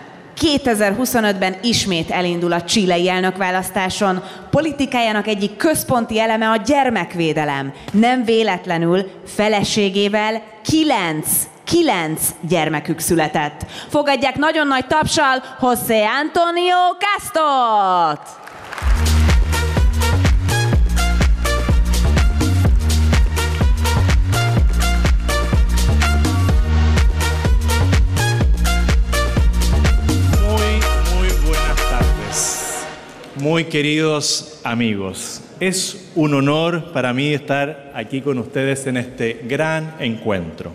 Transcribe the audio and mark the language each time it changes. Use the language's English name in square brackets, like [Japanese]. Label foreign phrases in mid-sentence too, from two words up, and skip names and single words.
[Hungarian] 2025-ben ismét elindul a chilei elnökválasztáson. Politikájának egyik központi eleme a gyermekvédelem. Nem véletlenül feleségével 9 gyermekük született. Fogadják nagyon nagy tapssal José Antonio Castot! [Spanish] Muy queridos amigos, es un honor para mí estar aquí con ustedes en este gran encuentro.